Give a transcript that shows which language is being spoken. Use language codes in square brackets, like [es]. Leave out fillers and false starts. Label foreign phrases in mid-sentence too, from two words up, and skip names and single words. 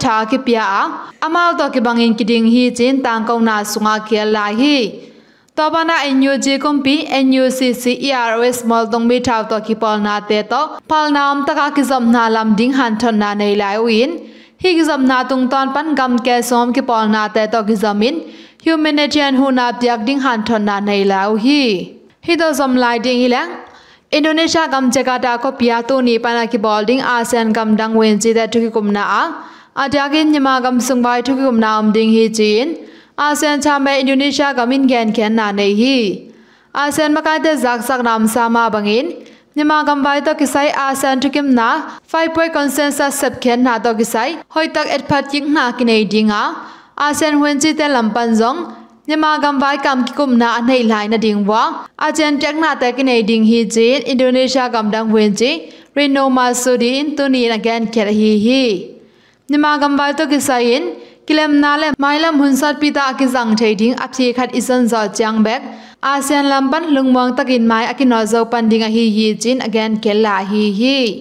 [ctd] tha ki pia amal to ki bangin ki ding hi chin tang kau na sunga khel la hi Tobana NUG kumpi NUCC EROS mol tong mi thaw to ki pol na te to pal nam taka ki zam na lam ding han thon na nei lai win hi ki zam na tung ton pan gam ke som ki pol na te to ki zamin humanitarian hu na pyak ding han thon na nei lai hi to zam lai ding hilang Indonesia gam Jakarta ko pia to ni pana ki bol ding ASEAN gam dang wen chi te thukikupna adagin nyama gam sungbai thukikupna omding hi chin ASEAN chame Indonesia gamin gen ken na nei hi ASEAN makai te zak sak nam sama bangin Myanmar gamvai to kisai ASEAN thukikupna [en] 5-point consensus [ctd] sep ken na to kisai hoi tak et phat king na kinei dinga ASEAN wen chi te lampan jong Myanmar gamvai kam kikupna anei lai na dingwa ASEAN tek na te kinei ding hi chin Indonesia gam dang wen chi Rino Masudi in tuni again ker hi Myanmar gamvai to kisai in Kilem nale mailam hunsat pita ki jang thading aphi khat isan zo chang bek ASEAN lampan lungmong takin mai akino zo panding a hi chin again kella hi